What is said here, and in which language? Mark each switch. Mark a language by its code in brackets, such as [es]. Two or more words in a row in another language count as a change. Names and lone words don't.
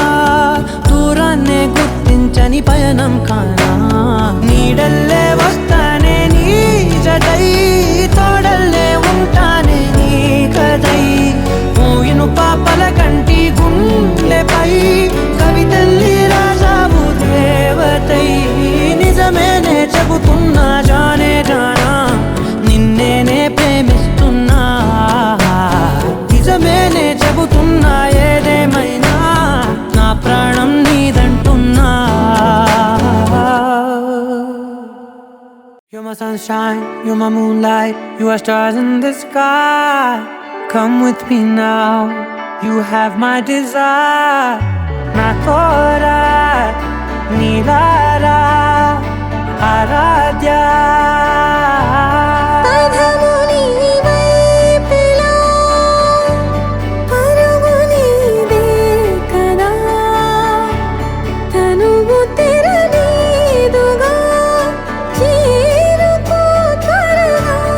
[te] దూరాన్నే గుర్తించని పయనం కానా నీడల్లే వస్తానే నీ జతై తోడల్లే ఉంటానే నీ కదై మూయిను పాపల కంటి గుండెపై కవితల్లి రాజావు దేవతై నిజమేనే చెబుతున్నా [hi] जाने जाना [te] నిన్నేనే ప్రేమిస్తున్నా నిజమేనే చెబుతున్నా ఏదేమైనా నా ప్రాణం నీదంటున్నా [en] You're my sunshine, you're my moonlight, you are stars in the sky. Come with me now, you have my desire. Na tora, nilara, aradya. [te] పదము నీవైపులా పరుగు నీదే కదా తనువు తెరనీదుగా చేరుకో త్వరగా